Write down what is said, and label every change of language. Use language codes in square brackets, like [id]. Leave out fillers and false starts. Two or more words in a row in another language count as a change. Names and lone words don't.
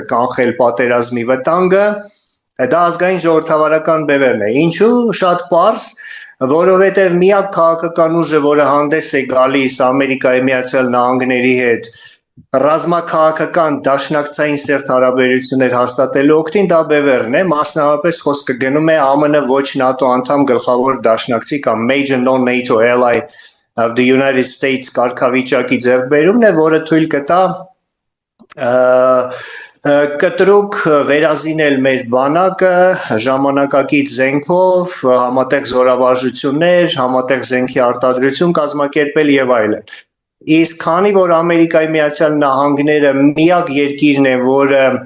[hy] կանխել պատերազմի վտանգը, դա ազգային ժողովրդավարական բևեռն է։ Ինչու՞, շատ պարզ, որովհետև միակ քաղաքական ուժը, որը հանդես է գալիս Ամերիկայի Միացյալ Նահանգների հետ ռազմաքաղաքական դաշնակցային սերտ հարաբերություններ հաստատելու օգտին, դա բևեռն է, մասնավորապես խոսքը գնում է ԱՄՆ ոչ ՆԱՏՕ անդամ գլխավոր դաշնակցի կամ [en] major non-NATO ally of the United States [hy] կարգավիճակի ձեռքբերումն է, որը թույլ կտա կտրուկ վերազինել մեր բանակը ժամանակակից զենքով, համատեղ զորավարժություններ, համատեղ զենքի արտադրություն կազմակերպել եւ այլն։ Իսկ քանի որ Ամերիկայի Միացյալ Նահանգները միակ երկիրն է, որը